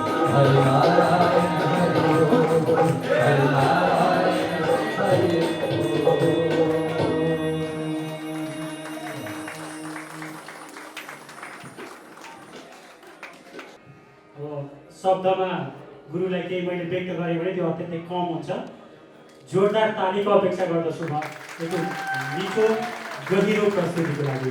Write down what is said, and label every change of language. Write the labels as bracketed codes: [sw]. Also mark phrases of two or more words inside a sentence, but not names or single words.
[ne] हरि नारायण हरि ओम हरि नारायण हरि ओम। अब शब्दमा गुरुलाई केही मैले व्यक्त गरेँ भने त्यो अत्यन्तै कम हुन्छ। जोरदार तालीको अपेक्षा गर्दछु म यो मिठो गहिरो प्रस्तुतिको लागि।